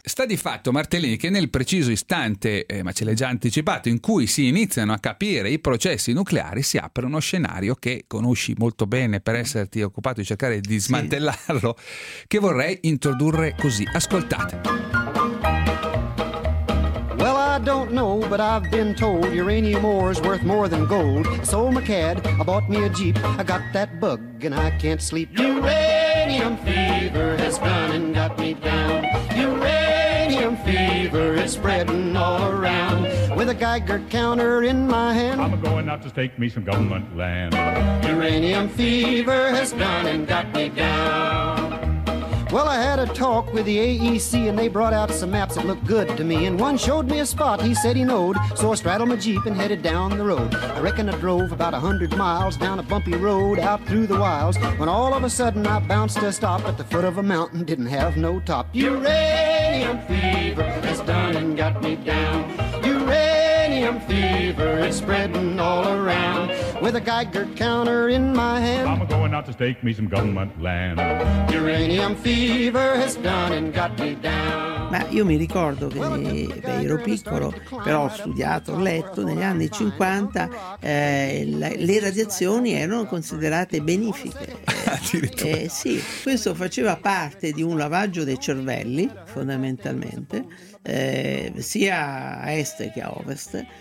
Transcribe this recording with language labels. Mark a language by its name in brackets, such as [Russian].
[Italian] Sta di fatto, Martellini, che nel preciso istante, ma ce l'hai già anticipato, in cui si iniziano a capire i processi nucleari, si apre uno scenario che conosci molto bene per esserti occupato di cercare di smantellarlo, che vorrei introdurre così. Ascoltate. [English] I don't know, but I've been told uranium ore is worth more than gold. I sold my cad, I bought me a Jeep, I got that bug and I can't sleep. Uranium fever has gone and got me down. Uranium fever is spreading all around. With a Geiger counter in my hand, I'm going out to stake me some government land. Uranium fever has gone and got me down. Well, I had a talk with the AEC and they brought out some maps that looked good to me. And one showed me a spot he said he knowed, so I straddled my Jeep and headed down the road. I reckon I drove about 100 miles down a bumpy road out through the wilds, when all of a sudden I bounced a stop at the foot of a mountain, didn't have no top. Uranium fever has done and got me down. Uranium fever is spreading all around. With a Geiger counter in my hand, I'm going out to stake me some government land. Uranium fever has done and got me down. [Italian] Ma io mi ricordo che ero piccolo, però ho studiato, ho letto, negli anni 50 le radiazioni erano considerate benefiche. Addirittura. Sì, questo faceva parte di un lavaggio dei cervelli, fondamentalmente, sia a est che a ovest.